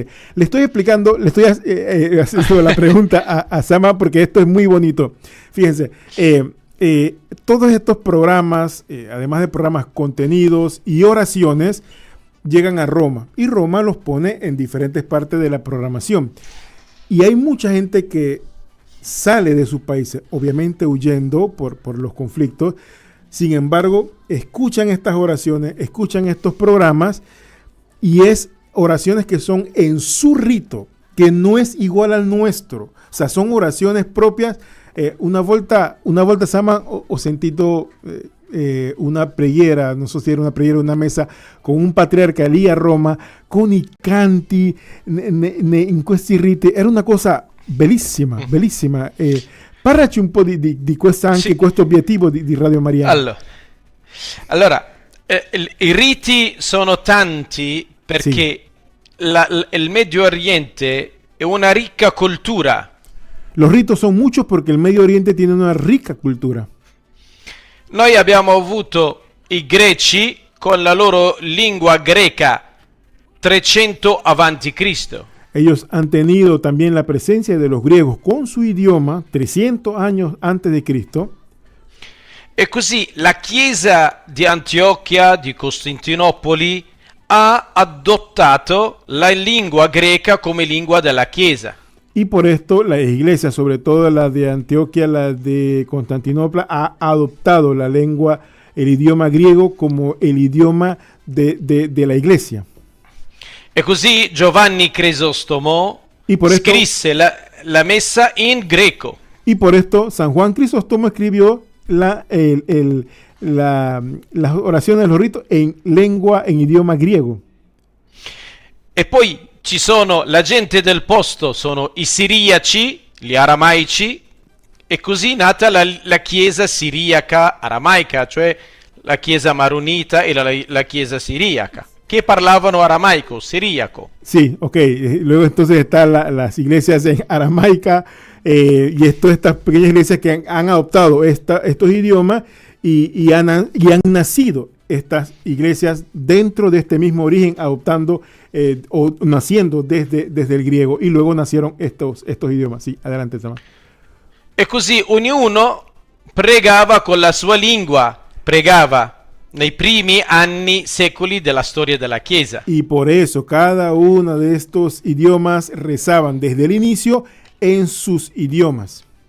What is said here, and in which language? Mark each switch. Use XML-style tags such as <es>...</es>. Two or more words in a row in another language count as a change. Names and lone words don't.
<es>Le estoy haciendo la pregunta a Sama porque esto es muy bonito. Fíjense, todos estos programas, además de programas contenidos y oraciones, llegan a Roma y Roma los pone en diferentes partes de la programación. Y hay mucha gente que sale de sus países, obviamente huyendo por los conflictos. Sin embargo, escuchan estas oraciones, escuchan estos programas, y es oraciones que son en su rito, que no es igual al nuestro. O sea, son oraciones propias.</es> <it>Una volta Sama, ho sentito una preghiera, non so se era una preghiera, una messa con un patriarca lì a Roma, con i canti in questi riti. Era una cosa Bellissima, bellissima. Parlaci un po' di questa, anche Sì. questo obiettivo di Radio Maria. Allora, i riti sono tanti perché il Medio Oriente è una ricca cultura.</it> <es>Los ritos son muchos porque el Medio Oriente tiene una rica cultura.</es> <it>Noi abbiamo avuto i greci con la loro lingua greca 300 avanti Cristo.</it> <es>Ellos han tenido también la presencia de los griegos con su idioma 300 años antes de Cristo.</es> <it>E così la Chiesa di Antiochia, di Costantinopoli, ha adottato la lingua greca come lingua della Chiesa.</it> <es>Y por esto la iglesia, sobre todo la de Antioquia, la de Constantinopla, ha adoptado la lengua, el idioma griego como el idioma de la iglesia.</es> <it>E così Giovanni Crisostomo</it> <es>Y por esto,</es> <it>scrisse la messa in greco.</it> <es>y por esto San Juan Crisóstomo escribió las oraciones de los ritos en lengua, en idioma griego.</es> <it>E poi ci sono la gente del posto, sono i siriaci, gli aramaici, e così è nata la chiesa siriaca aramaica, cioè la chiesa maronita e la chiesa siriaca, che parlavano aramaico, siriaco.</it> <es>Sí, ok. Luego entonces están las iglesias en aramaica y estas pequeñas iglesias que han adoptado estos idiomas y han nacido estas iglesias dentro de este mismo origen, adoptando o naciendo desde el griego, y luego nacieron estos idiomas. Sí, adelante, Sama.</es> <it>E così ognuno pregava con la sua lingua, pregava nei primi anni, secoli della storia della Chiesa.</it> <es>Y por eso cada uno de estos idiomas rezaban desde el inicio en sus idiomas.</es>